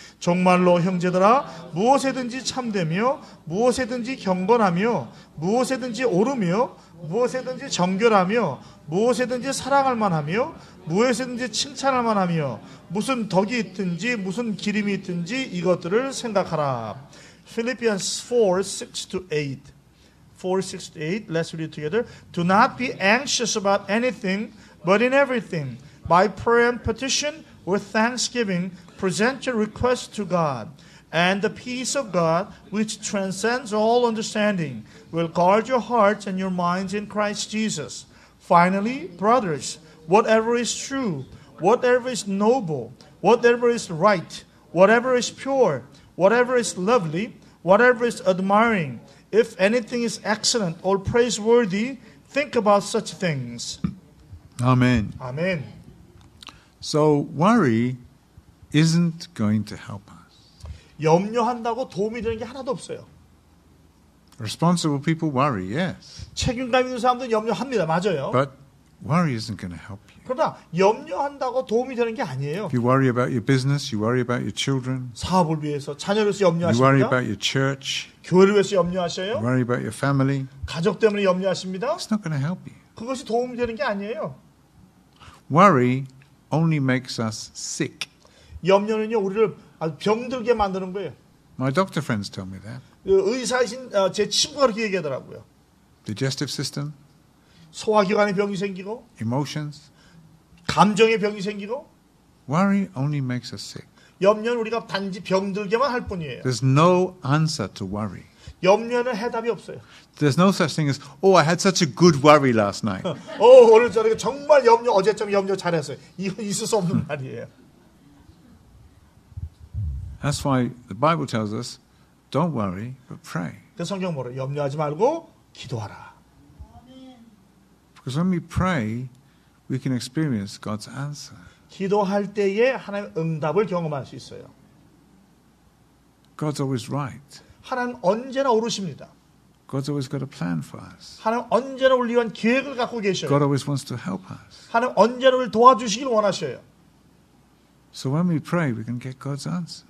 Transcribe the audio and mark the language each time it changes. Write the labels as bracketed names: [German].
[Korean] 정말로 형제들아 무엇에든지 참되며 무엇에든지 경건하며 무엇에든지 오르며 무엇에든지 정결하며 무엇에든지 사랑할 만하며 무엇에든지 칭찬할 만하며 무슨 덕이 있든지 무슨 기림이 있든지 이것들을 생각하라. [English] Philippians 4, 6 to 8. 4, 6 to 8. Let's read it together. Do not be anxious about anything, but in everything, by prayer and petition, with thanksgiving, present your requests to God. And the peace of God, which transcends all understanding, will guard your hearts and your minds in Christ Jesus. Finally, brothers, whatever is true, whatever is noble, whatever is right, whatever is pure, whatever is lovely, whatever is admiring, if anything is excellent or praiseworthy, think about such things. Amen. [Korean] 아멘. [English] So worry isn't going to help us. [Korean] 염려한다고 도움이 되는 게 하나도 없어요. [English] Responsible people worry, yes. [Korean] 책임감 있는 사람들은 염려합니다. 맞아요. [English] But worry isn't going to help you. [Korean] 그러나 염려한다고 도움이 되는 게 아니에요. [English] If you worry about your business, you worry about your children, [Korean] 사업을 위해서, 자녀를 위해서 [English] you worry [Korean] 염려하십니다. [English] about your church, [Korean] 교회를 위해서 [English] you [Korean] 염려하셔요. [English] worry about your family, [Korean] 가족 때문에 염려하십니다. [English] it's not going to help you. [Korean] 그것이 도움이 되는 게 아니에요. [English] Worry only makes us sick. [Korean] 염려는요, 우리를 아주 병들게 만드는 거예요. [English] My doctor friends tell me that. [Korean] 의사이신 제 친구가 그렇게 얘기하더라고요. [English] Digestive system, [Korean] 소화기관에 병이 생기고, [English] emotions. [Korean] 감정에 병이 생기고, [English] Worry only makes us sick. [Korean] 염려는 우리가 단지 병들게만 할 뿐이에요. [English] There's no answer to worry. [Korean] 염려는 해답이 없어요. [English] There's no such thing as, oh, I had such a good worry last night. [Korean] 오늘 저녁에 정말 어제쯤 염려 잘했어요. 이건 있을 수 없는 말이에요. [English] That's why the Bible tells us, don't worry, but pray. [Korean] 그 성경 뭐래? 염려하지 말고 기도하라. [English] Because when we pray, we can experience God's answer. [Korean] 기도할 때에 하나님의 응답을 경험할 수 있어요. [English] God's always right. [Korean] 하나님 언제나 옳으십니다. [English] God's always got a plan for us. [Korean] 하나님 언제나 우리 위한 계획을 갖고 계셔요. [English] God always wants to help us. [Korean] 하나님 언제나 우리를 도와주시길 원하셔요. [English] So when we pray, we can get God's answer.